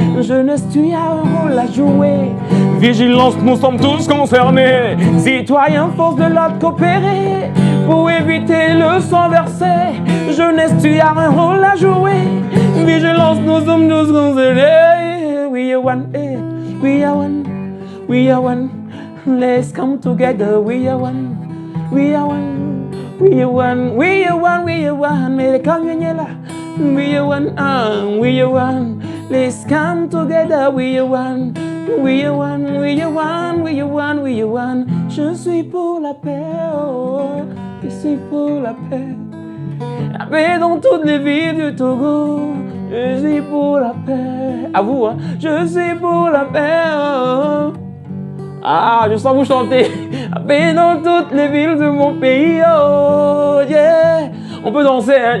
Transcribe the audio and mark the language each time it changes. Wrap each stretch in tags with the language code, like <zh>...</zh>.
<fr>Jeunesse, tu as un rôle à jouer. Vigilance, nous sommes tous concernés. Citoyens, force de l'ordre, coopérer pour éviter le sang versé. Jeunesse, tu as un rôle à jouer. Vigilance, nous sommes tous concernés.</fr> <en>We are one, we are one, we are one. Let's come together. We are one, we are one, we are one, we are one, we are one.</en> <fr>Mais les camions là.</fr> <en>We are one, we are one. Let's come together. We are one, we are one, we are one, we are one, we are one.</en> <fr>Je suis pour la paix, oh, je suis pour la paix. La paix dans toutes les villes du Togo. Je suis pour la paix. À vous, hein. Je suis pour la paix, oh. Ah, je sens vous chanter. Mais dans toutes les villes de mon pays, oh yeah. On peut danser, hein?</fr>